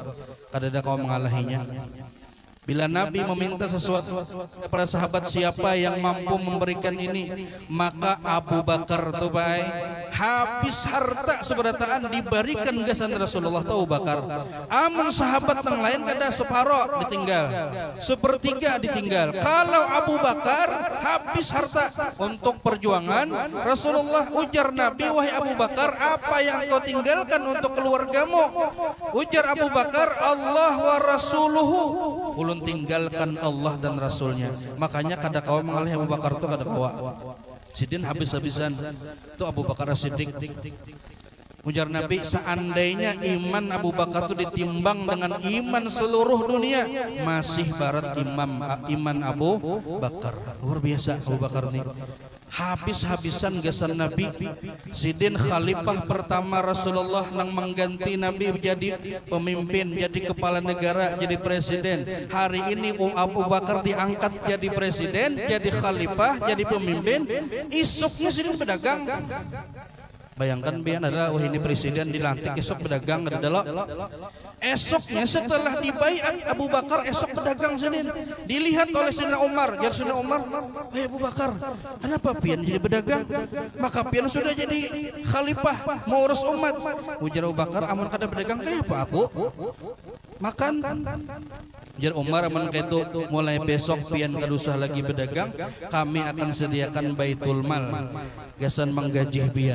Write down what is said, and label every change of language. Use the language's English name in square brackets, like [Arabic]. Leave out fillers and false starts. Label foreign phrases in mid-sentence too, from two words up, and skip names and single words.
[Banjar] Kadada kau mengalahinya. Bila Nabi meminta sesuatu kepada sahabat, siapa yang mampu memberikan ini, maka Abu Bakar tuh baik, habis harta seberataan diberikan gasan Rasulullah tuh Abu Bakar. Amun sahabat yang lain kada separoh ditinggal, sepertiga ditinggal. [Indonesian] Kalau Abu Bakar habis harta untuk perjuangan Rasulullah, ujar Nabi, wahai Abu Bakar, apa yang kau tinggalkan untuk keluargamu? Ujar Abu Bakar, [Arabic] Allah wa rasuluhu, [Banjar] ulun tinggalkan Allah dan Rasulnya. Makanya kada kawa mengalih Abu Bakar itu kada kawa. Sidin habis-habisan itu Abu Bakar As-Siddiq. [Indonesian] Ujar Nabi, seandainya iman Abu Bakar itu ditimbang dengan iman seluruh dunia, masih barat iman Abu Bakar. [Banjar] Luar biasa Abu Bakar ini. Habis-habisan gasan Nabi, sidin khalifah pertama Rasulullah yang mengganti Nabi menjadi pemimpin, jadi kepala negara, jadi presiden. [Indonesian] Hari ini Abu Bakar diangkat jadi presiden, jadi khalifah, jadi pemimpin. [Banjar] Isuknya sidin pedagang. [Indonesian] Bayangkan biar adalah ini presiden dilantik, esok pedagang adalah esoknya setelah dibaiat Abu Bakar, [Banjar] esok pedagang sidin. [Indonesian] Dilihat oleh Sayyidina Umar, jadi Sayyidina Umar, Abu Bakar, kenapa pian jadi pedagang? [Banjar] Maka pian sudah jadi khalifah, mau urus umat. Ujar Abu Bakar, amun kada pedagang kayak apa aku? Makan. Ujar Umar, amun itu mulai besok pian kada usah lagi pedagang, kami akan sediakan Baitul Mal, gasan menggaji pian.